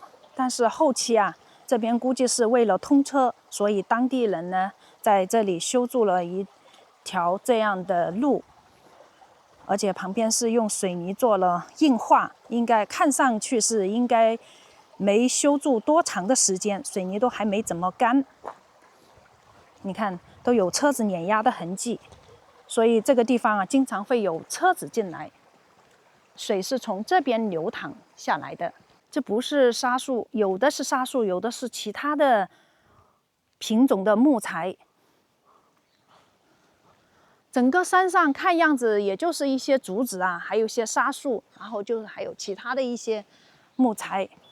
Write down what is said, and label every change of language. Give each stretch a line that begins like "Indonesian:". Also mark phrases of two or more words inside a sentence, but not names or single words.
Chinese: 但是後期啊，這邊估計是為了通車，所以當地人呢在這裡修築了一條這樣的路，而且旁邊是用水泥做了硬化，應該看上去是應該沒修築多長的時間，水泥都還沒怎麼乾。你看都有車子碾壓的痕跡，所以這個地方啊經常會有車子進來。水是從這邊流淌下來的。這不是沙樹，有的是沙樹，有的是其他的品種的木材。整個山上看樣子也就是一些竹子啊，還有一些沙樹，然後就是還有其他的一些木材。